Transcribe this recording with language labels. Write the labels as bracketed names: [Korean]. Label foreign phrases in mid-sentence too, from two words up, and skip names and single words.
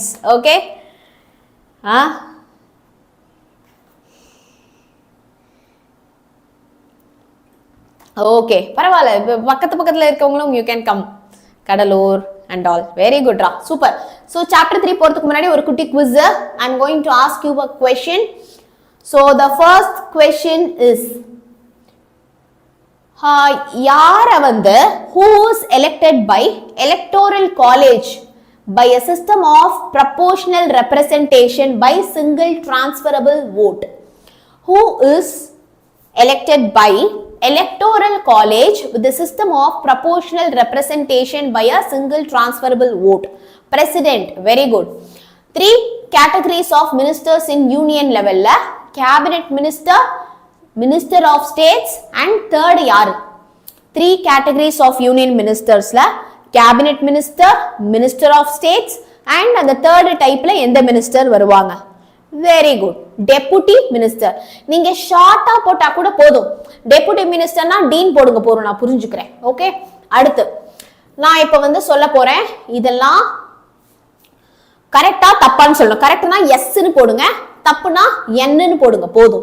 [English] okay, okay, [Tamil] பரவாயில்ல, பக்கத்துல இருக்கவங்களும் [English] you can come. [Tamil] கடலூர் [English] and all. Very good [Tamil] ரா, சூப்பர். [English] So chapter 3 [Tamil] போறதுக்கு முன்னாடி ஒரு குட்டி [English] quiz. I'm going to ask you a question. So the first question is, [Tamil] யார வந்து [English] who is elected by electoral college by a system of proportional representation by single transferable vote? Who is elected by electoral college with the system of proportional representation by a single transferable vote? President. Very good. 3 categories of ministers in union level la: cabinet minister, minister of states, and third yaar? 3 categories of union ministers la: cabinet minister, minister of states, and the third type [Tamil] ல எந்த [English] minister வருவாங்க? Very good. Deputy minister. [Tamil] நீங்க ஷார்ட்டா போட்டா கூட போதும். [English] deputy minister-na [Tamil] டீன் போடுங்க போறோம், நான் புரிஞ்சுக்கிறேன். ஓகே, அடுத்து நான் இப்ப வந்து சொல்ல போறேன். இதெல்லாம் கரெக்டா தப்பான்னு சொல்லணும். கரெக்ட்னா எஸ்ன்னு போடுங்க, தப்புனா என்னன்னு போடுங்க போதும்.